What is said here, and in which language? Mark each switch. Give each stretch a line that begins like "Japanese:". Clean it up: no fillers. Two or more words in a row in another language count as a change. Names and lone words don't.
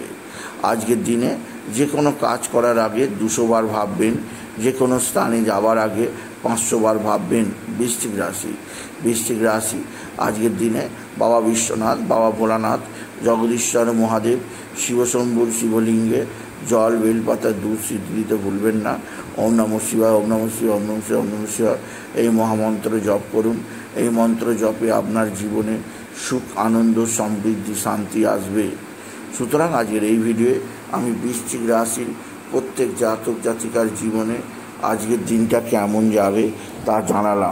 Bangla: আজকের দিনে যে কোনো কাজ করার আগে 200 বার ভাববেন, যে কোনো স্থানে যাওয়ার আগে 500 বার ভাববেন। বৃশ্চিক রাশি আজকের দিনে বাবা বিশ্বনাথ, বাবা ভোলানাথ, জগদীশ্বর মহাদেব, শিবশম্ভুর শিবলিঙ্গে জল, বেলপাতা, দুধ সিদ্ধি দিতে ভুলবেন না।
Sanskrit: ওম নমঃ শিবায়, ওম নমঃ শিবায়, ওম নমঃ শিবায়, ওম নমঃ শিবায়
Bangla: এই মহামন্ত্র জপ করুন। এই মন্ত্র জপে আপনার জীবনে সুখ, আনন্দ, সমৃদ্ধি, শান্তি আসবে। সুতরাং আজকের এই ভিডিওয়ে আমি বৃশ্চিক রাশির প্রত্যেক জাতক জাতিকার জীবনে আজকের দিনটা কেমন যাবে তা জানালাম।